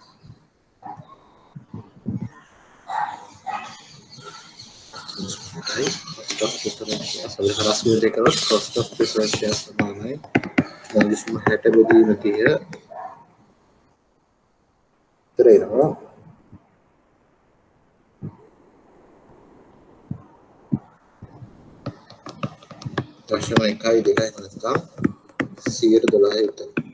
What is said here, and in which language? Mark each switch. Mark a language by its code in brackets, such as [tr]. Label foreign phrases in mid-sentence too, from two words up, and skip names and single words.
[en] cost of preference shares [si] අපි හරස් විදිහට කරොත් [en] cost of preference shares [si] සමානයි 3.6ට බෙදීම 30 terreno දශම 1.2යි නැත්නම් 112යි උත්තර.